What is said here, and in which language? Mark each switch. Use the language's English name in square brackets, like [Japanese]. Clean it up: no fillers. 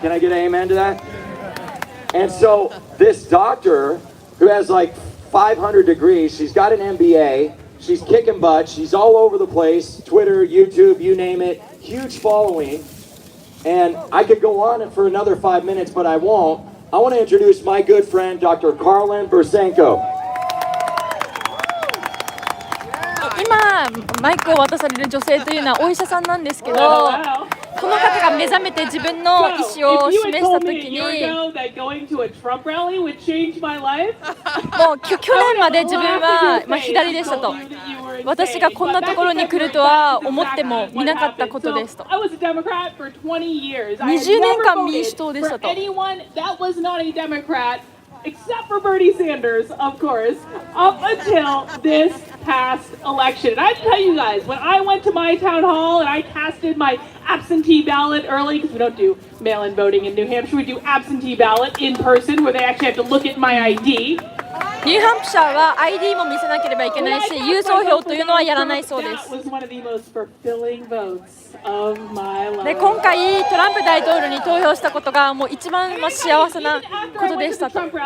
[English] Can I get an amen to that? And so this doctor who has like 500 degrees, she's got an MBA, she's kicking butt, she's all over the place, Twitter, YouTube, you name it, huge following. And I could go on for another 5 minutes, but I won't. I want to introduce my good friend, Dr. Karlin Bursenko. [Japanese] 今マイクを渡される女性というのはお医者さんなんですけど、この方が目覚めて自分の意思を示したときに、もう去年まで自分は左でしたと。私がこんなところに来るとは思ってもみなかったことですと。 20年間民主党でしたと。 [English] Except for Bernie Sanders, of course, up until this past election. And I tell you guys, when I went to my town hall and I casted my absentee ballot early, because we don't do mail-in voting in New Hampshire, we do absentee ballot in person where they actually have to look at my ID. [Japanese] ニューハンプシャーは ID も見せなければいけないし、郵送票というのはやらないそうです。で、今回トランプ大統領に投票したことがもう一番幸せなことでしたと。